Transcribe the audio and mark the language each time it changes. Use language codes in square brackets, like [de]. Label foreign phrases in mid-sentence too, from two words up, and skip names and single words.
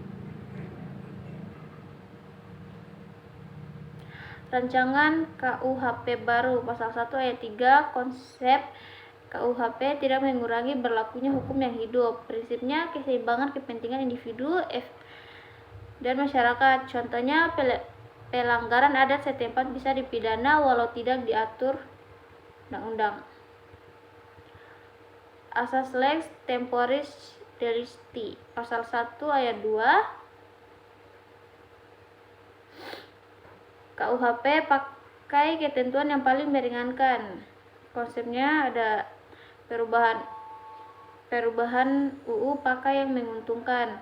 [id] Rancangan KUHP baru, pasal 1 ayat 3, konsep KUHP tidak mengurangi berlakunya hukum yang hidup. Prinsipnya keseimbangan kepentingan individu dan masyarakat. Contohnya pelanggaran adat setempat bisa dipidana walau tidak diatur undang-undang. [la] Asas lex temporis delicti, [id] pasal 1 ayat 2, KUHP pakai ketentuan yang paling meringankan. Konsepnya ada perubahan UU pakai yang menguntungkan.